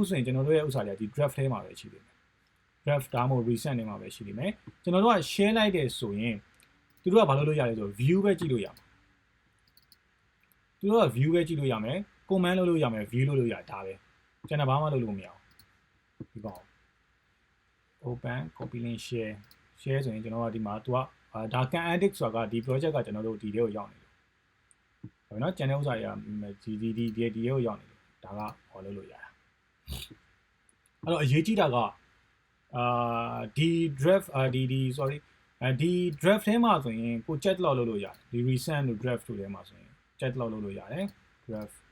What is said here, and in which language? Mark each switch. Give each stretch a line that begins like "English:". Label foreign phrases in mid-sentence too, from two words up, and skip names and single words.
Burmese: ဆိုရင်ကျွန်တော်တို့ရဲ့ဥစ္စာတွေကဒီ draft ထဲမှာပဲရှိနေတယ် draft ဒါမှမဟုတ် recent ထဲမှာပဲရှိနေမယ်ကျွန်တော်တို့က share လိုက်တယ်ဆိုရင်သူတို့ကဘာလုပ်လို့ရလဲဆို view ပဲကြည့်လို့ရမှာသူတို့က view ပဲကြည့်လို့ရမယ် comment လုပ်လို့ရမယ် view လုပ်လို့ရဒါပဲကျွန်တော်ဘာမှလုပ်လို့မရ ဘူးဒီကောင်
English: open copy link share
Burmese: ဆိုရင်ကျွန်တော်ကဒီမှာသူကဒါ
English: can edit
Burmese: ဆိုတာကဒီ project ကကျွန်တော်တို့ဒီထဲကိုရောက်နေတယ်ဟုတ်နော်ကျန်တဲ့ဥစ္စာတွေကဒီထဲကိုရောက်နေတယ်ဒါကဟောလုပ်လို့ရတာအဲ့တော့အရေးကြီးတာကဒီ
English: draft sorry
Burmese: ဒီ draft ထဲမှာဆိုရင်ကို
English: chat log
Burmese: လုပ်လို့ရတယ်ဒီ recent တို့ draft တို့ထဲမှာဆိုရင်
English: chat log
Burmese: လုပ်လို့ရတယ် draft